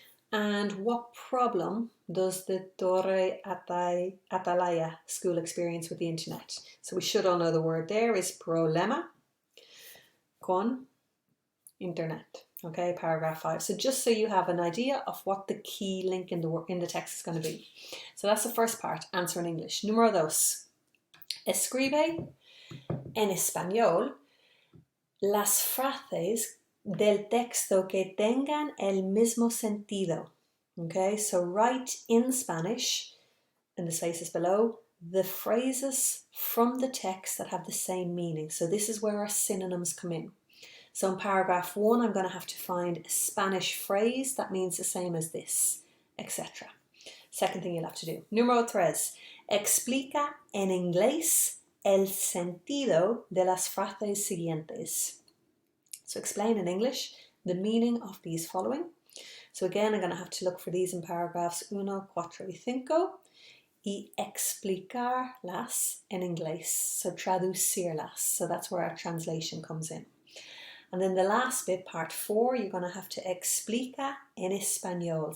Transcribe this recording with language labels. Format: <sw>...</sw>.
<en>And what problem does the Torre Atalaya school experience with the internet? So we should all know the word there is</en> <es>problema con internet.</es> <en>Okay, paragraph 5. So just so you have an idea of what the key link in the text is going to be. So that's the first part, answer in English.</en> <es>Número 2. Escribe en español las frases del texto que tengan el mismo sentido.</es> <en>Okay, so write in Spanish, in the spaces below, the phrases from the text that have the same meaning. So this is where our synonyms come in. So in paragraph 1, I'm going to have to find a Spanish phrase that means the same as this, etc. Second thing you'll have to do. Número 3.</en> <es>Explica en inglés el sentido de las frases siguientes.</es> <en>So explain in English the meaning of these following. So again, I'm going to have to look for these in paragraphs 1, 4</en> <es>y 5 y explicarlas en inglés. So traducirlas.</es> <en>So that's where our translation comes in. And then the last bit, part 4, you're going to have to</en> <es>explica en español.</es>